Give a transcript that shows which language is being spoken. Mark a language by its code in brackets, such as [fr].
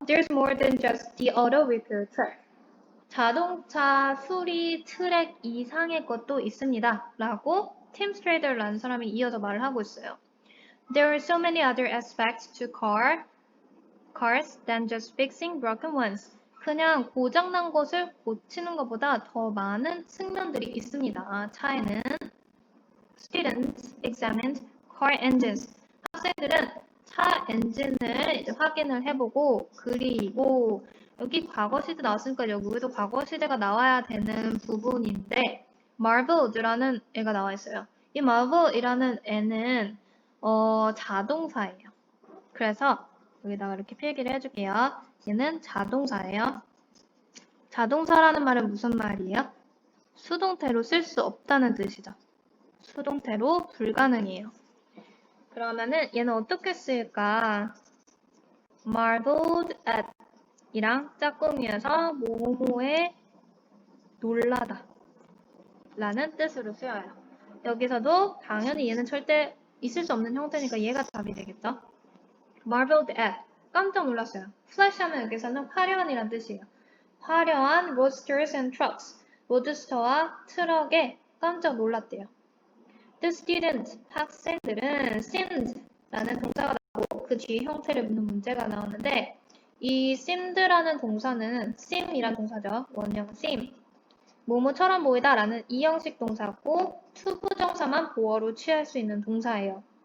[en] There's more than just the auto repair track. [ko] 자동차 수리 트랙 이상의 것도 있습니다. 라고 팀 스트레이더라는 사람이 이어서 말을 하고 있어요. [en] There are so many other aspects to cars than just fixing broken ones. [ko] 그냥 고장난 것을 고치는 것보다 더 많은 측면들이 있습니다. 차에는 [en] Students examined car engines. [ko] 학생들은 차 엔진을 이제 확인을 해보고 그리고 여기 과거 시제 나왔으니까 여기도 과거 시제가 나와야 되는 부분인데 marveled라는 애가 나와 있어요. 이 marveled이라는 애는 자동사예요. 그래서 여기다가 이렇게 필기를 해줄게요. 얘는 자동사예요. 자동사라는 말은 무슨 말이에요? 수동태로 쓸 수 없다는 뜻이죠. 수동태로 불가능이에요. 그러면은 얘는 어떻게 쓸까? marveled at 이랑 짝꿍이어서 뭐뭐에 놀라다 라는 뜻으로 쓰여요. 여기서도 당연히 얘는 절대 있을 수 없는 형태니까 얘가 답이 되겠죠? marveled at 깜짝 놀랐어요. flash 하면 여기서는 화려한이란 뜻이에요. 화려한 [en] roadsters and trucks. [ko] 로드스터와 트럭에 깜짝 놀랐대요. [en] The students, [ko] 학생들은 seemed 라는 동사가 나오고 그 뒤에 형태를 묻는 문제가 나오는데 이 seemed라는 동사는 seem이란 동사죠. 원형 seem. 뭐뭐처럼 보이다 라는 이형식 동사고 투부정사만 보어로 취할 수 있는 동사예요.